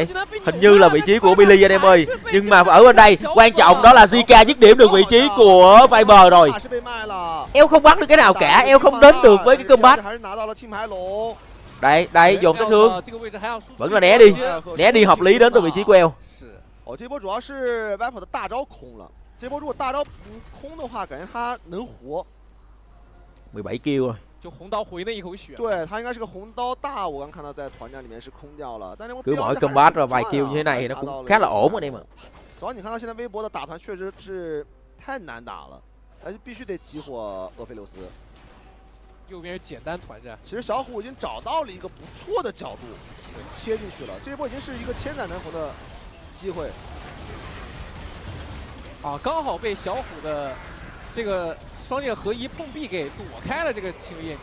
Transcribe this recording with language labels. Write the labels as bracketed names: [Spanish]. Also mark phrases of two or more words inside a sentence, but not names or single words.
[Vietnamese] Hình như là vị trí của Billy anh em ơi. Nhưng mà ở bên đây quan trọng đó là Zika dứt điểm được vị trí của Viper rồi. El không bắn được cái nào cả, El không đến được với cái combat. Đây, dồn sát thương. Vẫn là né đi hợp lý đến từ vị trí của El. [Chinese] 这波主要是 Viper 的大招空了，这波如果大招不空的话，感觉他能活。 [Vietnamese] 17 kill rồi. [Chinese] 就红刀回那一口血。对他应该是个红刀大，我刚看到在团战里面是空掉了，但是 [Vietnamese] cứ mỗi combat rồi vài kill như thế này thì nó cũng khá là ổn anh em ạ. [Chinese] 主要你看到现在微博的打团确实是太难打了，而且必须得激活厄斐琉斯。右边是简单团战，其实小虎已经找到了一个不错的角度，切进去了，这一波已经是一个千载难逢的机会。啊，刚好被小虎的这个双剑合一碰壁给躲开了这个青叶女。